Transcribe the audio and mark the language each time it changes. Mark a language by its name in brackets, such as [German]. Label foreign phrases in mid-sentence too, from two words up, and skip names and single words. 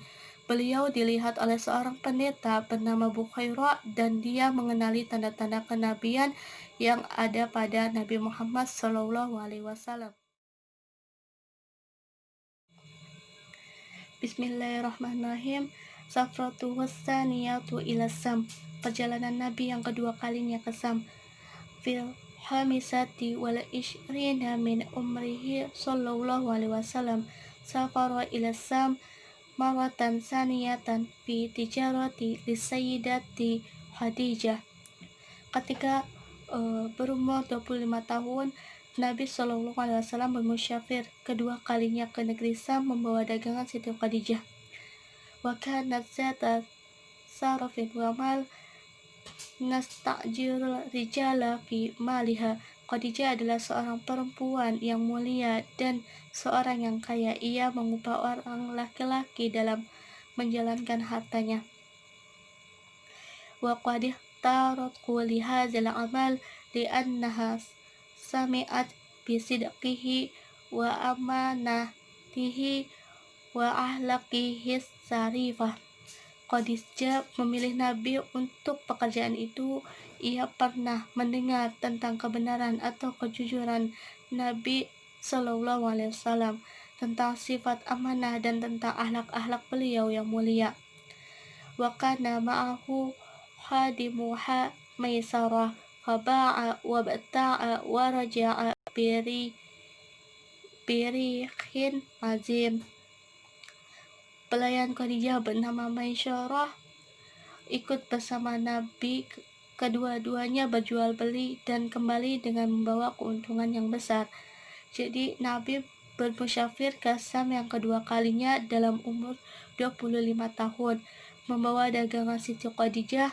[Indonesian] Beliau dilihat oleh seorang pendeta bernama Bukhaira dan dia mengenali tanda-tanda kenabian yang ada pada Nabi Muhammad SAW. [Arabic] بسم الله الرحمن الرحيم. السفرة الثانية إلى الشام. [Indonesian] Perjalanan Nabi yang kedua kalinya ke Sam. [Arabic] في الخامسة والعشرين من عمره صلى الله عليه وسلم سافر إلى الشام مرة ثانية في تجارة لسيدة خديجة. [Indonesian] Ketika berumur 25 tahun, Nabi [Arabic] صلى الله عليه وسلم [Indonesian] bermusyafir kedua kalinya ke negeri Sam membawa dagangan Siti Khadijah. [Arabic] وكانت ذات شرف ومال تستأجر الرجال في مالها. [Indonesian] Khadijah adalah seorang perempuan yang mulia dan seorang yang kaya. Ia mengupah orang laki-laki dalam menjalankan hartanya. [Arabic] وقد اختارته لهذا العمل لأنها سمعت بصدقه وأمانته وأخلاقه الشريفة. [Indonesian] Khadijah memilih Nabi untuk pekerjaan itu. Ia pernah mendengar tentang kebenaran atau kejujuran Nabi [Arabic] صلى الله عليه وسلم, [Indonesian] tentang sifat amanah dan tentang akhlak-akhlak beliau yang mulia. [Arabic] وكان معه خادمها ميسرة فباع وابتاع ورجع بربح عظيم. [Indonesian] Pelayan Khadijah bernama Maisarah ikut bersama Nabi. Kedua-duanya berjual beli dan kembali dengan membawa keuntungan yang besar. Jadi Nabi bermusyafir ke Sam yang kedua kalinya dalam umur 25 tahun membawa dagangan Siti Khadijah.